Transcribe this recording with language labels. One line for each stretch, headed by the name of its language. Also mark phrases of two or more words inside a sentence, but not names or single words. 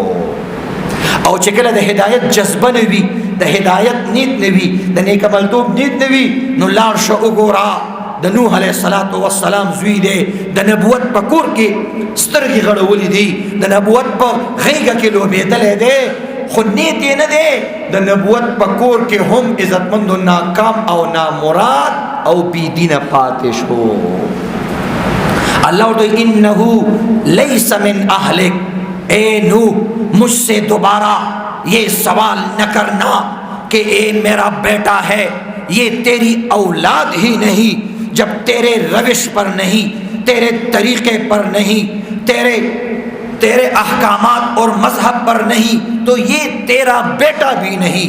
Pashto: او چې کله د هدایت جذبه نه وي، د هدایت نیت نه وي، د نیک عملتوب نیت نه وي، نو لاړ شه وګوره د نوح علیه السلام زوی دی، د نبوت په کور کې سترګې غړولې دي، د نبوت په غېږه کې لوبېدلی دی، خو نیت یې نه دی. د نبوت په کور کې هم عزتمند و ناکام او نامراد او بيدینه پاتې شو.
Urdu: اللہ تو
Arabic: انہو لیس من اہلک،
Urdu: اے نوح مجھ سے دوبارہ یہ سوال نہ کرنا کہ اے میرا بیٹا ہے، یہ تیری اولاد ہی نہیں، جب تیرے روش پر نہیں، تیرے طریقے پر نہیں، تیرے احکامات اور مذہب پر نہیں، تو یہ تیرا بیٹا بھی نہیں.